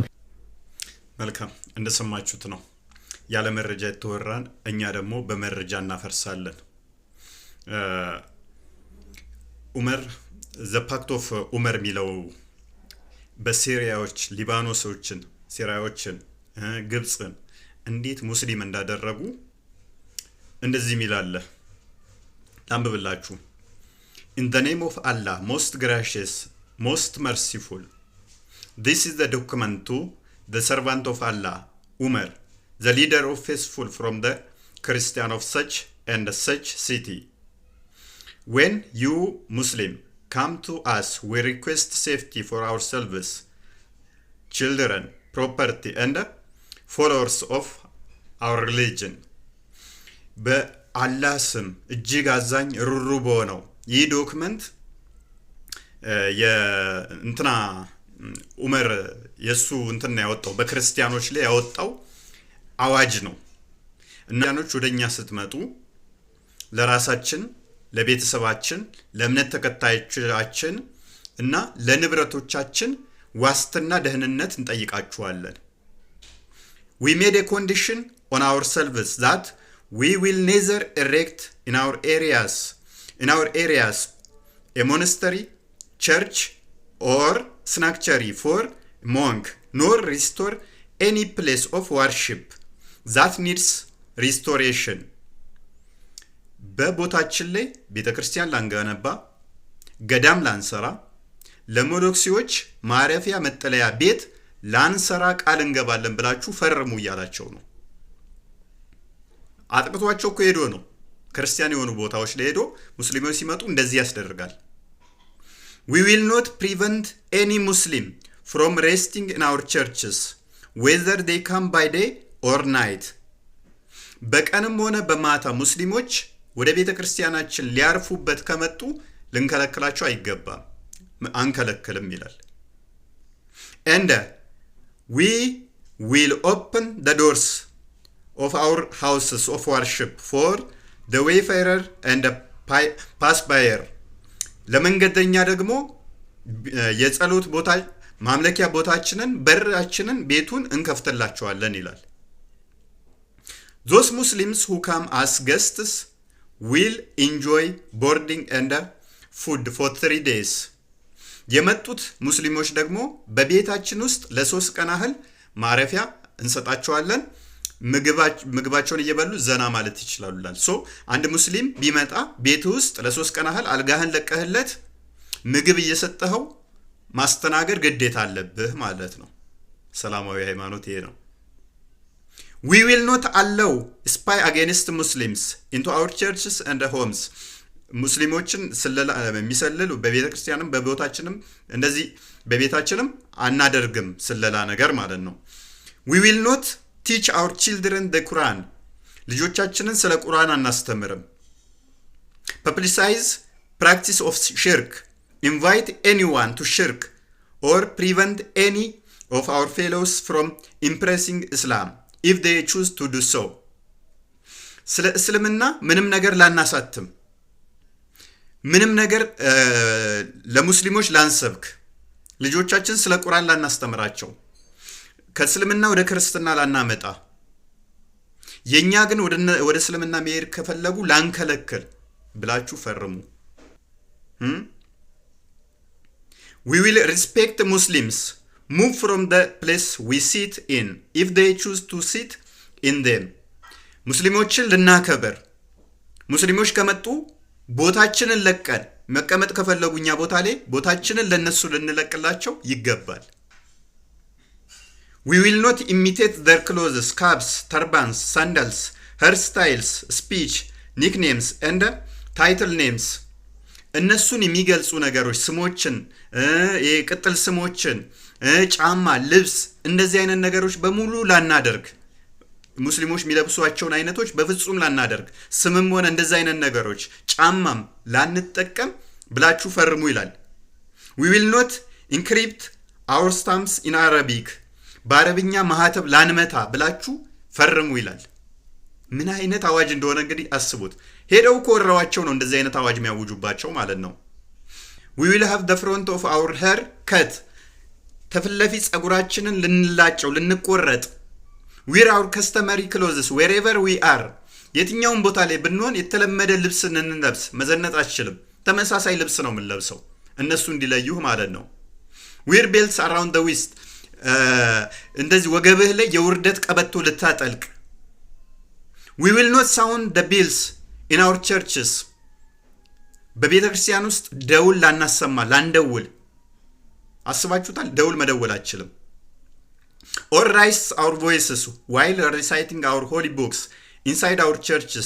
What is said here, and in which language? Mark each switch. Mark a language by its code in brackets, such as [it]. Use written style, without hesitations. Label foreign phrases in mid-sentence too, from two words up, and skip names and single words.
[am] መልካም እንደሰማችሁት ነው። ያለ መረጃ የተወራን እኛ ደግሞ በመረጃ እናፈርሳለን። ዑመር ዘ ፓክት ኦፍ ዑመር የሚለው በሲሪያዎች ሊባኖሶችን፣ ሲሪያዎችን፣ ግብፅን እንዴት ሙስሊም እንዳደረጉ እንደዚህ ሚላለ አንብብላችሁ። [en] In the name of Allah, most gracious, most merciful. This is the document to the servant of Allah, Umar, the leader of faithful from the Christian of such and such city. When you Muslim come to us, we request safety for ourselves, children, property, and followers of our religion. [am] በአላህ ስም እጅግ አዛኝ ሩሩ በሆነው ይህ ዶክመንት የእንትና ዑመር የሱ እንትና ያወጣው በክርስቲያኖች ላይ ያወጣው አዋጅ ነው። እናንተዎች ወደኛ ስትመጡ ለራሳችን፣ ለቤተሰባችን፣ ለእምነት ተከታዮቻችን እና ለንብረቶቻችን ዋስትና ደህንነት እንጠይቃችኋለን። [en] We made a condition on ourselves that we will neither erect in our areas a monastery, church or sanctuary for monk, nor restore any place of worship that needs restoration. [am] በቦታችን ላይ ቤተክርስቲያን ላንገነባ፣ ገዳም ላንሰራ፣ ለሞኖክሲዎች ማረፊያ መጠለያ ቤት ላንሰራ ቃል እንገባለን ብላችሁ ፈርሙ እያላቸው ነው። አጥቅቷቸው እኮ ሄዶ ነው ክርስቲያን የሆኑ ቦታዎች ላይ ሄዶ ሙስሊሞች ሲመጡ እንደዚህ ያስደርጋል። [en] We will not prevent any Muslim from resting in our churches, whether they come by day or night. [am] በቀንም ሆነ በማታ ሙስሊሞች ወደ ቤተ ክርስቲያናችን ሊያርፉበት ከመጡ ልንከለክላቸው አይገባም፣ አንከለክልም ይላል። [en] And we will open the doors of our houses of worship for the wayfarer and the passerby. [am] ለመንገደኛ ደግሞ የጸሎት ቦታ ማምለኪያ ቦታችንን በራችንን ቤቱን እንከፍትላቸዋለን ይላል። [en] Those Muslims who come as guests will enjoy boarding and food for 3 days. [am] የመጡት ሙስሊሞች ደግሞ በቤታችን ውስጥ ለ3 ቀን ያህል ማረፊያ እንሰጣቸዋለን። ምግባቸውን እየበሉ ዘና ማለት ይችላሉላል። አንድ ሙስሊም ቢመጣ ቤት ውስጥ ለ3 ቀን ያህል አልጋህን ለቀህለት ምግብ እየሰጠኸው ማስተናገድ ግዴታ አለብህ ማለት ነው። ሰላማዊ ሃይማኖት ይሄ ነው። [en] We will not allow spy against Muslims into our churches and homes. [am] ሙስሊሞችን ስለላ የሚሰልሉ በቤተክርስቲያንም በቦታችንም እንደዚህ በቤታችንም አናደርግም ስለላ ነገር ማለት ነው። [en] We will not teach our children the Quran. [am] ልጆቻችንን ስለ ቁርአን አናስተምርም። [en] Publicize practice of shirk. Invite anyone to shirk or prevent any of our fellows from embracing Islam if they choose to do so. [am] ስለ እስልምና ምንም ነገር ላናሳትም፣ ምንም ነገር ለሙስሊሞች ላንሰብክ፣ ልጆቻችን ስለ ቁርአን ላናስተምራቸው፣ ከእስልምና ወደ ክርስትና ላናመጣ፣ የኛ ግን ወደ እስልምና መሄድ ከፈለጉ ላንከለክል ብላችሁ ፈርሙ። [en] We will respect Muslims, move from the place we sit in if they choose to sit in them. [am] ሙስሊሞችን ልናከብር፣ ሙስሊሞች ከመጡ ቦታችንን ለቀን መቀመጥ ከፈለጉኛ ቦታ ላይ ቦታችንን ለነሱ ልንለቅላቸው ይገባል። [en] We will not imitate their clothes, caps, turbans, sandals, hairstyles, speech, nicknames and title names. [am] እነሱን የሚገልጹ ነገሮች ስሞችን፣ የቅጥል ስሞችን፣ ጫማ፣ ልብስ እንደዚህ አይነት ነገሮች በሙሉ ላናደርግ ሙስሊሞች የሚለብሷቸውን አይነቶች በፍጹም ላናደርግ፣ ስምም ሆነ እንደዚ አይነት ነገሮች ጫማም ላንጠቀም ብላችሁ ፈርሙ ይላል። [en] we will not encrypt our stamps in Arabic [am] በአረብኛ ማህተብ ላንመታ ብላችሁ ፈርሙ ይላል። ምን አይነት አዋጅ እንደሆነ እንግዲህ አስቡት። ሄደው ኮራዋቸው ነው እንደዚህ አይነት አዋጅ የሚያውጁባቸው ማለት ነው። [en] we will have the front of our hair cut [am] ተፍለፊ ጸጉራችንን ልንላጨው ልንቆረጥ [en] wear our customary clothes wherever we are [am] የትኛውን ቦታ ላይ ብንሆን የተለመደ ልብስ እንለብስ፣ መዘነጥ አትችልም። ተመሳሳይ ልብስ ነው የምንለብሰው እነሱ እንዲለዩህ ማለት ነው። [en] wear belts around the waist [am] እንደዚህ ወገብህ ላይ የውርደት ቀበቶ ልታጠልቅ። [en] we will not sound the bells in our churches [am] በቤተ ክርስቲያን ውስጥ ደውል ላናሰማ ላንደውል። አስባችሁታል? ደውል መደወል አትችልም። [en] or raise our voices while reciting our holy books inside our churches